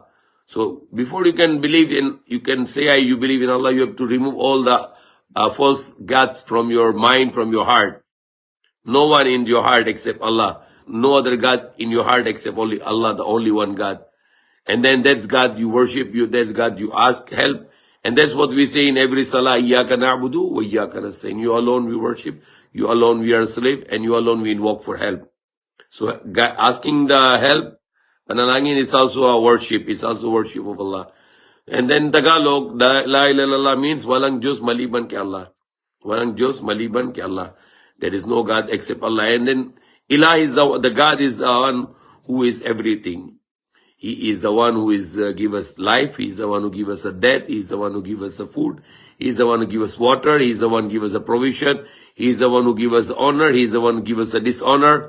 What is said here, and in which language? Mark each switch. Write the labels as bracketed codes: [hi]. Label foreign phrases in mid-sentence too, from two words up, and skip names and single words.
[en] So before you can believe in, you can say you believe in Allah, you have to remove all the false gods from your mind, from your heart. No one in your heart except Allah. No other God in your heart except only Allah, the only one God. And then that's God you worship, that's God you ask help. And that's what we say in every salah, [ar] إياك نعبد وإياك نستعين. [en] You alone we worship, you alone we are slave, and you alone we invoke for help. So asking the help, panalangin, it's also a worship, it's also worship of Allah. And then Tagalog, [ar] لا إله إلا الله [en] means [tl] walang Diyos maliban kay Allah. Walang Diyos maliban kay Allah. [en] There is no God except Allah. And then Ilah is the God is the one who is everything. He is the one who is give us life. He is the one who give us a death. He is the one who give us the food. He is the one who give us water. He is the one who give us a provision. He is the one who give us honor. He is the one who give us a dishonor.